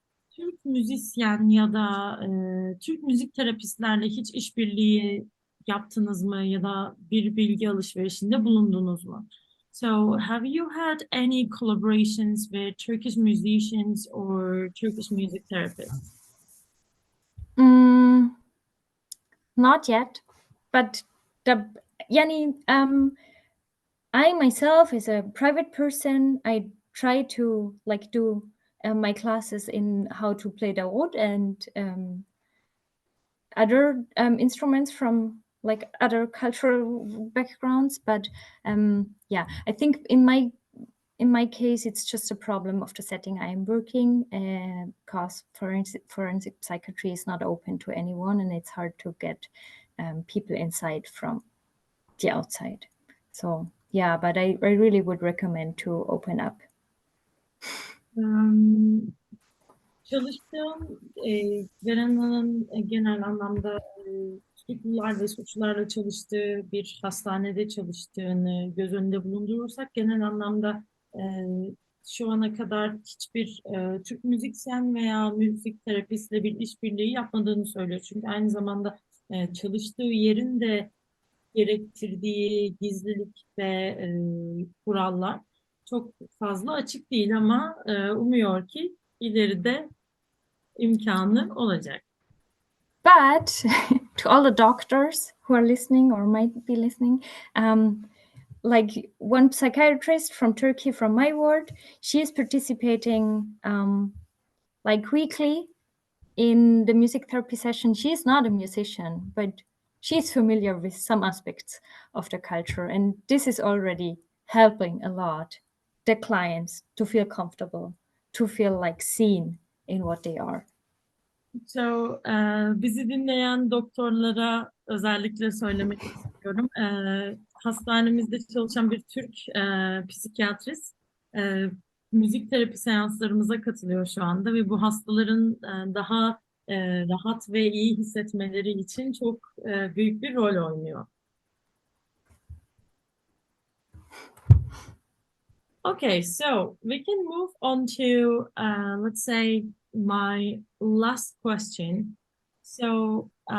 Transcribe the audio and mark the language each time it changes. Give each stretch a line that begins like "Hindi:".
Turkish: Türk müzisyen ya da Türk müzik terapistlerle hiç işbirliği yaptınız mı ya da bir bilgi alışverişinde bulundunuz mu?
English: So, have you had any collaborations with Turkish musicians or Turkish music therapists? Not yet, but I myself, as a private person, I try to like do my classes in how to play the oud and other instruments from like other cultural backgrounds. But yeah, I think in my case, it's just a problem of the setting I am working, because forensic psychiatry is not open to anyone, and it's hard to get people inside from the outside. So yeah, but I really would recommend to open up.
Turkish: Çalıştığım Verena'nın genel anlamda tutuklular ve suçlularla çalıştığı bir hastanede çalıştığını göz önünde bulundurursak genel anlamda şu ana kadar hiçbir Türk müzisyen veya müzik terapistle bir işbirliği yapmadığını söylüyor. Çünkü aynı zamanda çalıştığı yerin de gerektirdiği gizlilik ve kurallar çok fazla açık değil ama umuyor ki ileride imkanı olacak.
English: But to all the doctors who are listening or might be listening, like one psychiatrist from Turkey from my ward, she is participating like weekly in the music therapy session. She is not a musician, but she's familiar with some aspects of the culture, and this is already helping a lot the clients to feel comfortable, to feel like seen in what they are.
Turkish: So, bizi dinleyen doktorlara özellikle söylemek istiyorum. Hastanemizde çalışan bir Türk psikiyatrist müzik terapi seanslarımıza katılıyor şu anda ve bu hastaların daha rahat ve iyi hissetmeleri için çok büyük bir rol oynuyor.
English: Okay, so we can move on to, let's say, my last question. So,